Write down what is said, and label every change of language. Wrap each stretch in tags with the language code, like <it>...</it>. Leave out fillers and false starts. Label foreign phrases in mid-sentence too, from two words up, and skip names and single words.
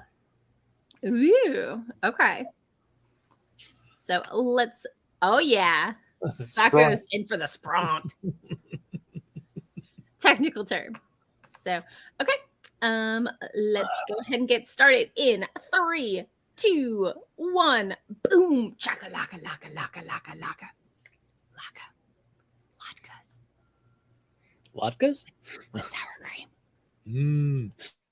<en>Ooh. Okay. So let's... Oh, yeah. Sako's in for the sprint. Technical term. So, okay. Let's go ahead and get started in 3, 2, 1. Boom. Chaka laka laka laka laka laka. Laka. Latkes Latkes? with sour cream. Mmm.</en>